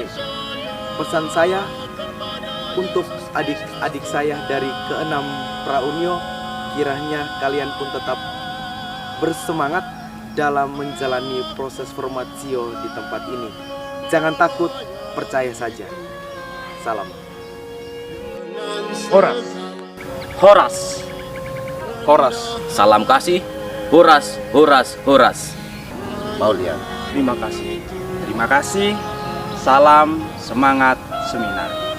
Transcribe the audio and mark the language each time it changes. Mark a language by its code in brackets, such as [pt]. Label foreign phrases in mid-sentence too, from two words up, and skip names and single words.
[id] Pesan saya untuk adik-adik saya dari ke-6 Praunio, kiranya kalian pun tetap bersemangat dalam menjalani proses formatio di tempat ini. Jangan takut, percaya saja. Salam. Horas. Horas. Horas. Salam kasih, Horas, Horas, Horas. Maulian. Terima kasih. Terima kasih. Salam semangat seminar.